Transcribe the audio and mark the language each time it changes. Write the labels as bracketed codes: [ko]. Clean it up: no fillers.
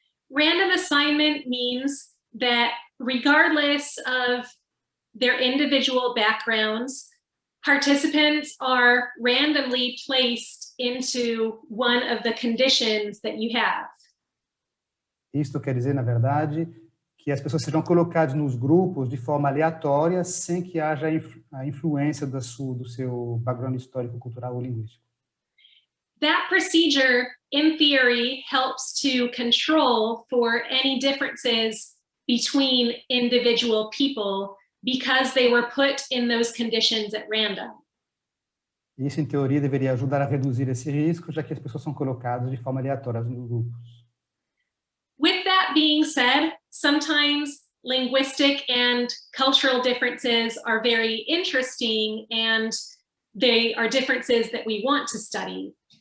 [en] Random assignment means that regardless of their individual backgrounds, participants are randomly placed into one of the conditions that you have. [pt] Isto quer dizer, na verdade, que as pessoas serão colocadas nos grupos de forma aleatória, sem que haja a influência do seu background histórico, cultural ou linguístico. [en] That procedure, in theory, helps to control for any differences between individual people because they were put in those conditions at random. [pt] Isso, em teoria, deveria ajudar a reduzir esse risco, já que as pessoas são colocadas de forma aleatória nos grupos. [en] With that being said, sometimes linguistic and cultural differences are very interesting and they are differences that we want to study.